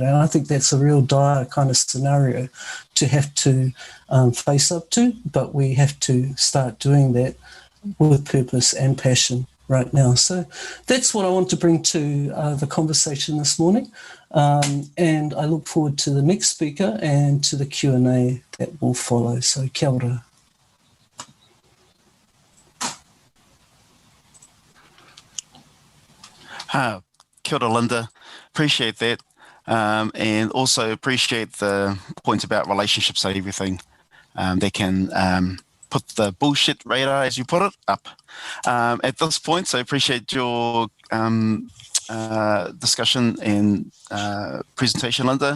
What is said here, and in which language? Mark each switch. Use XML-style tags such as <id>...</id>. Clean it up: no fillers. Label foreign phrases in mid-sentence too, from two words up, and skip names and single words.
<en>And I think that's a real dire kind of scenario to have to face up to, but we have to start doing that with purpose and passion right now. So that's what I want to bring to the conversation this morning. And I look forward to the next speaker and to the Q&A that will follow.</en> <mi>So kia ora. Kia ora, Linda.</mi> <en>Appreciate that. And also appreciate the point about relationships are everything. They can put the bullshit radar, as you put it, up at this point. So I appreciate your discussion and presentation, Linda.</en>